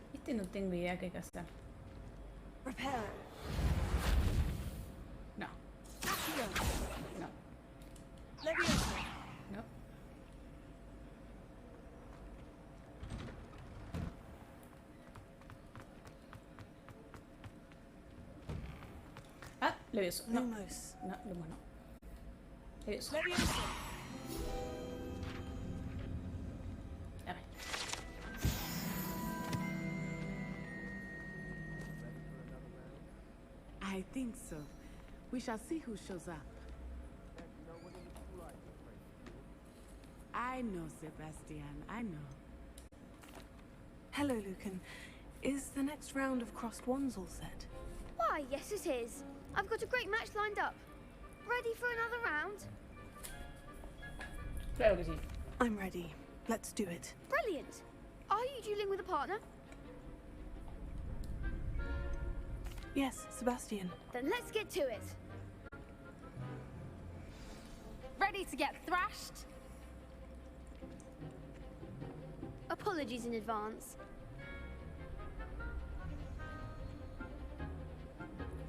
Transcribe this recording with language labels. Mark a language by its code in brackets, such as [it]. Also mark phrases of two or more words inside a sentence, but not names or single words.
[es] Realmente no tengo idea qué hay que hacer. Reparo. No. Accio. No. Leviosa. No. Ah, Levioso. No. Lumos. No, Lumos no. Levioso. Leviosa. A ver. [en] I think so. We shall see who shows up. I know, Sebastian. I know. Hello, Lucan. Is the next round of crossed wands all set? Why, yes it is. I've got a great match lined up. Ready for another round? [es] Claro que sí. [en] I'm ready. Let's do it. Brilliant. Are you dueling with a partner? Yes, Sebastian. Then let's get to it. Ready to get thrashed? Apologies in advance. Ok.